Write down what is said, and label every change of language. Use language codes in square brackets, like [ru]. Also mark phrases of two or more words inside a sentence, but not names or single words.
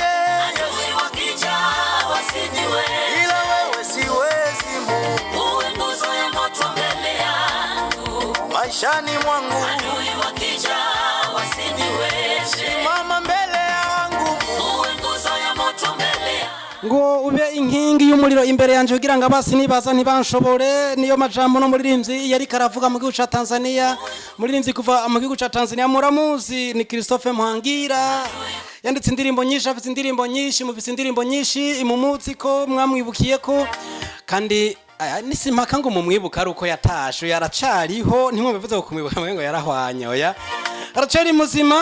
[sw] adui wakija wasiniwe, ila wewe siwezi Mungu, uwe nguzo ya moto mbele yangu, maishani mwangu adui wakija wasiniweze, simama mbele yangu, uwe nguzo ya moto mbele yangu. [rn] ngo ube inkingi y'umuriro imbere yanje kugira ngo abasi nibaza ntibanshobore. Niyo majambo no muririmbyi yari karavuga mu gihugu ca Tanzania, muririmbyi kuva mu gihugu ca Tanzania muramuzi ni Christophe Muhangira, yanditse indirimbo nyinshi, afite indirimbo nyinshi, mufise indirimbo nyinshi imumuzi ko mwamwibukiye ko, kandi nisimpaka ngo mumwibuka ari uko yatashe, yaracariho ntimwumvivuze ko kumwibuka ngo yarahwanye, oya aracari muzima.